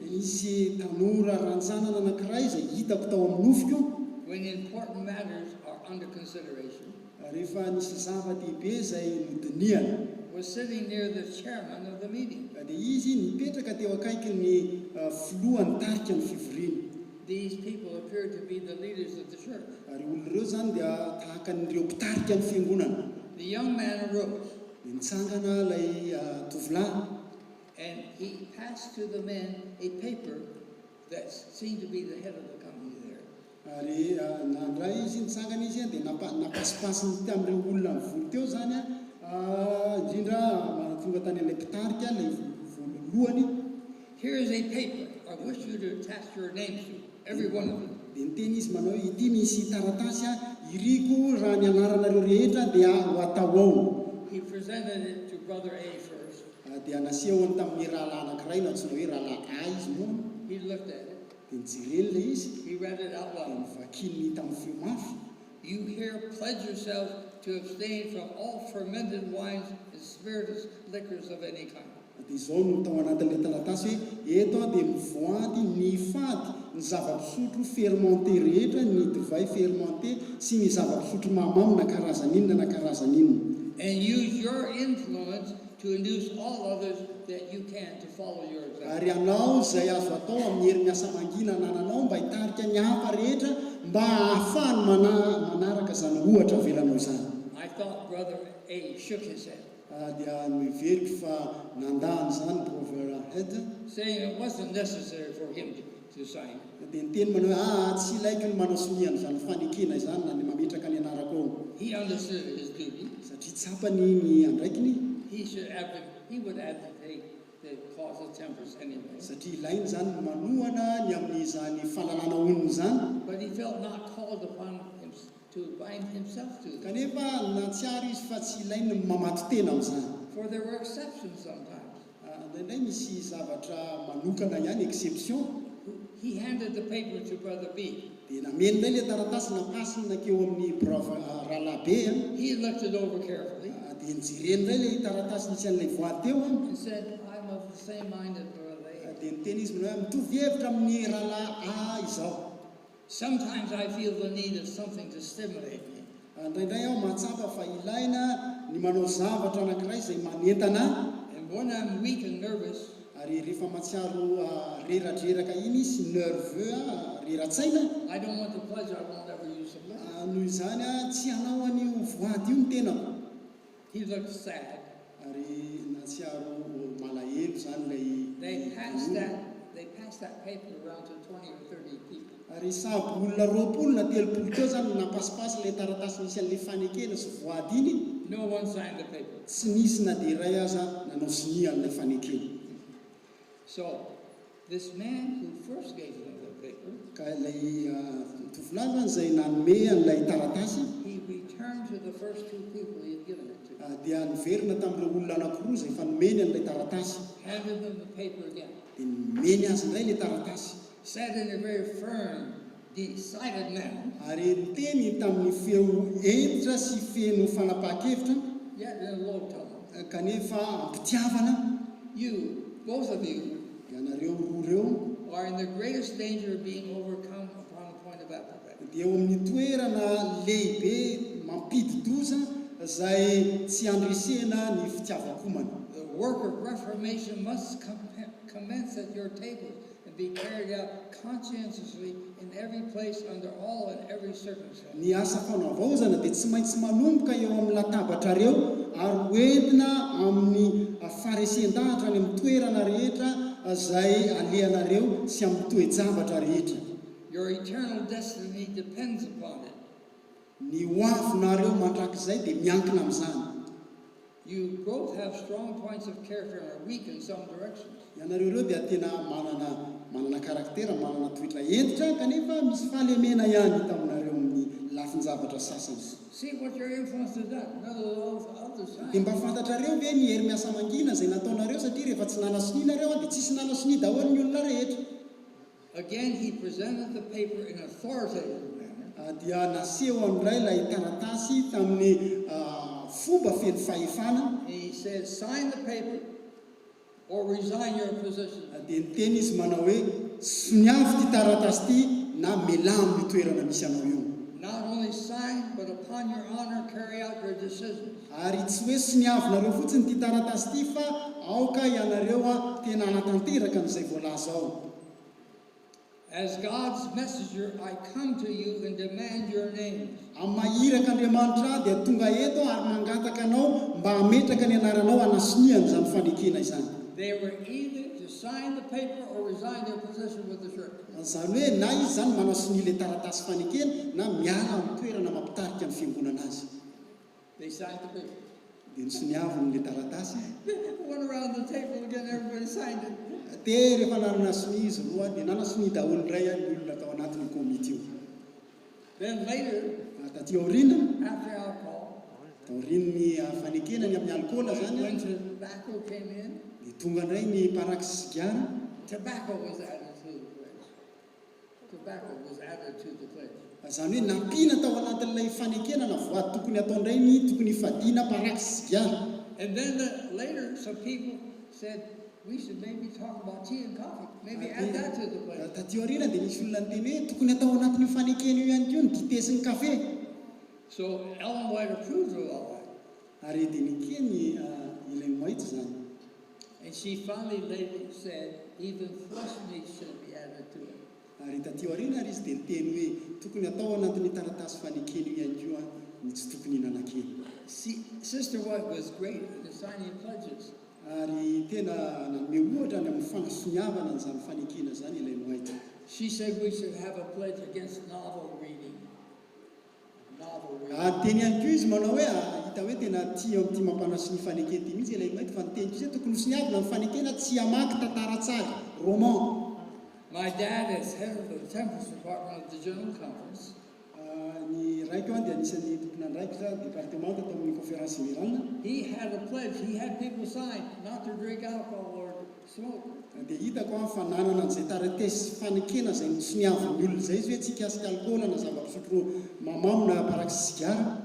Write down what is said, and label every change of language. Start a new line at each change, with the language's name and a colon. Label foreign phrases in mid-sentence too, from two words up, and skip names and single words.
Malagasy: Nisy tanora rantsanana anankiray izay hitako tao amin'ny nofiko.
English: When important matters are under consideration.
Malagasy: Rehefa nisy zava-dehibe izay nodiniana.
English: Was sitting near the chairman of the meeting.
Malagasy: Dia izy nipetraka teo akaiky ny filohan'ny tarika ny fivoriana.
English: These people appeared to be the leaders of the church.
Malagasy: Ary olon'ireo zany dia tahaka n'ireo mpitarika ny fiangonana.
English: The young man arose.
Malagasy: Nitsangana ilay tovolahy.
English: And he passed to the men a paper that seemed to be the head of the company there.
Malagasy: Ary nandray izy nitsangana izy dia napasipasiny tamin'ireo olona mivory teo zany indrindra tonga tany ilay mpitarika ilay voalohany.
English: Here is a paper I wish you to attach your names to, every one of them.
Malagasy: Dia niteny izy manao ity misy taratasy iriko raha ny anaranareo rehetra dia ho atao ao.
English: He presented it to Brother A first.
Malagasy: dia nasehoany tamin'ny rahalahy anankiray na antsoina hoe rahalahy A izy moa.
English: He looked at it.
Malagasy: Dia nijereny ilay izy.
English: He read it out
Malagasy: Dia
English: loud.
Malagasy: nivakiny tamin'ny feo mafy.
English: You here pledge yourselves to abstain from all fermented wines and spirituous liquors of any kind.
Malagasy: Dia izao no tao anatin'ilay taratasy hoe eto dia mivoady ny fady ny zava-pisotro fermenté rehetra, ny divay fermenté sy ny zava-pisotro mahamamo na karazan'inona na karazan'inona.
English: And use your influence to induce all others that you can to follow your example.
Malagasy: Ary ianao izay azo atao amin'ny hery-miasa mangina anananao mba hitarika ny hafa rehetra mba ahafahany manaraka izany ohatra avelanao izany.
English: I thought Brother A shook his head,
Malagasy: Dia miveriko fa nandahany izany Professionnels,
English: saying it wasn't necessary for him to sign.
Malagasy: dia niteny manao hoe tsy ilaiko ny manao siniana izany fanekena izany na ny mametraka ny anarako ao.
English: He understood his duty.
Malagasy: Satria tsapany ny andraikiny,
English: He would advocate the cause of temperance anyway.
Malagasy: satria ilainy izany manohana ny amin'izany fahalalana onony izany.
English: But he felt not called upon him to bind himself to it.
Malagasy: Kanefa natsiaro izy fa tsy ilainy mamato tena amin'izany.
English: For there were exceptions sometimes.
Malagasy: Indraindray misy zavatra manokana ihany,
English: exception. He handed the paper to Brother B.
Malagasy: Dia nameny indray ilay taratasy napasiny nakeo amin'ny rahalahy be.
English: He looked it over carefully
Malagasy: Dia nijereny indray ilay taratasy nisy an'ilay voady teo.
English: and said, I'm of the same mind as Brother A.
Malagasy: Dia niteny izy manao hoe mitovy hevitra amin'ny rahalahy A izao.
English: Sometimes I feel the need of something to stimulate me.
Malagasy: Indraindray aho mahatsapa fa ilaina ny manao zavatra anankiray izay manentana.
English: And when I'm weak and nervous,
Malagasy: Ary rehefa matsiaro reradreraka iny sy nerveux reratsaina,
English: I don't want the pleasure, I won't ever use the pleasure.
Malagasy: noho izany tsy hanao an'io voady io ny tenako.
English: He looked sad.
Malagasy: Ary natsiaro malahelo izany
English: They passed
Malagasy: ilay.
English: that paper around to 20 or 30 people.
Malagasy: Ary sahabo olona 20 na 30 teo zany napaspasy ilay taratasy nisy an'ilay fanekena sy voady iny.
English: No one signed the paper.
Malagasy: Tsy nisy na dia iray aza nanao sinia an'ilay fanekena.
English: So, this man who first gave him the paper,
Malagasy: Ka ilay tovolahy izay nanome an'ilay taratasy,
English: he returned to the first two people he had given it to,
Malagasy: dia niverina tamin'ireo olona anankiroa izay efa nomeny an'ilay taratasy.
English: handed them the paper again,
Malagasy: Dia nomeny azy indray ilay taratasy.
English: said in a very firm, decided manner,
Malagasy: Ary niteny tamin'ny feo entitra sy feno fanapahan-kevitra,
English: yet in a low tone,
Malagasy: kanefa ampitiavana.
English: you, both of you,
Malagasy: Ianareo roa reo
English: are in the greatest danger of being overcome upon the point of apathy.
Malagasy: dia eo amin'ny toerana lehibe mampidi-doza izay tsy andresena ny fitiavakomana.
English: The work of reformation must commence at your table and be carried out conscientiously in every place, under all and every circumstance.
Malagasy: Ny asa fanaovaozana dia tsy maintsy manomboka eo amin'ny latabatrareo ary hoentina amin'ny faresen-dahatra any amin'ny toerana rehetra izay alehanareo sy amin'ny toe-javatra rehetra.
English: Your eternal destiny depends upon it.
Malagasy: Ny hoavinareo mandrakizay dia miankina amin'izany.
English: You both have strong points of character and are weak in some directions.
Malagasy: Ianareo reo dia tena manana karaktera, manana toetra entitra, kanefa misy fahalemena ihany hita aminareo amin'ny lafin-javatra sasany.
English: See what your influence has done. None of those others
Malagasy: Dia
English: signed.
Malagasy: mba fantatrareo ve ny hery-miasa mangina izay nataonareo, satria rehefa tsy nanasonianareo dia tsisy nanasoni daholo ny olona rehetra.
English: Again, he presented the paper in authoritative manner.
Malagasy: Dia naseho andray ilay taratasy tamin'ny fomba feno fahefana.
English: And he said, sign the paper or resign your position.
Malagasy: Dia niteny izy manao hoe soniavy ty taratasy ty na melamo ny toerana misy anao io.
English: Not only sign, but upon your honor, carry out your decisions.
Malagasy: Ary tsy hoe soniavinareo fotsiny ty taratasy ty fa aoka ianareo tena anatanteraka n'izay voalaza ao.
English: As God's messenger, I come to you and demand your names.
Malagasy: Mahiraka Andriamanitra dia tonga eto ary mangataka anao mba hametraka ny anaranao hanasoniana izany fanekena izany.
English: They were either to sign the paper or resign their position with the church.
Malagasy: Izany hoe na izy zany manasoni ilay taratasy fanekena na miala amin'ny toerana mampitarika ny fiangonana azy.
English: They signed the paper.
Malagasy: Dia nisoniaviny ilay taratasy.
English: Went around the table again, everybody signed it.
Malagasy: Dia rehefa nanasoni izy roa dia nanasoni daholo indray ny olona tao anatin'ny komity io.
English: Then later,
Malagasy: Taty aoriana,
English: after alcohol,
Malagasy: taorin'ny fanekenany amin'ny alcool zany
English: When tobacco came in,
Malagasy: dia tonga indray ny paraky sigara.
English: tobacco was added to the pledge. Tobacco was added to the pledge.
Malagasy: Zany hoe nampiana tao anatin'ilay fanekenana voa tokony atao indray ny tokony fadiana paraky sigara.
English: And then later, some people said, we should maybe talk about tea and coffee. Maybe add that to the pledge.
Malagasy: Taty aoriana dia nisy olona niteny hoe tokony atao anatin'ny fanekena io ihany koa ny dite sy ny kafe.
English: So Ellen White approved of all that.
Malagasy: Ary dia nikeny ilay White zany.
English: And she finally later said, even flesh meat should be added to it.
Malagasy: Ary taty aoriana ary izy dia niteny hoe tokony atao anatin'ny taratasy fanekena io ihany koa ny tsy tokony hihinana-kena.
English: See, Sister White was great in signing pledges.
Malagasy: Ary tena nanome ohatra ny amin'ny fanasoniavana n'izany fanekena zany ilay White.
English: She said we should have a pledge against novel reading. Novel reading.
Malagasy: Teny ihany koa izy manao hoe hita hoe tena tia amin'ity mampanaso ny fanekena ity mihitsy ilay White fa niteny koa hoe tokony hosoniavana amin'ny fanekena tsy hamaky tantara tsara, roman.
English: My dad is head of the Temperance Department of the General Conference.
Malagasy: Ny raiko dia anisan'ny tompon'andraikitra departemanta tao amin'ny
French: conférence générale.
English: He had a pledge. He had people sign not to drink alcohol or smoke.
Malagasy: Dia hitako fa nanana an'izay taratesy fanekena izay nisoniavin'ny olona izay izy hoe tsy hikasika alcool na zava-pisotro mamamo na paraky sigara.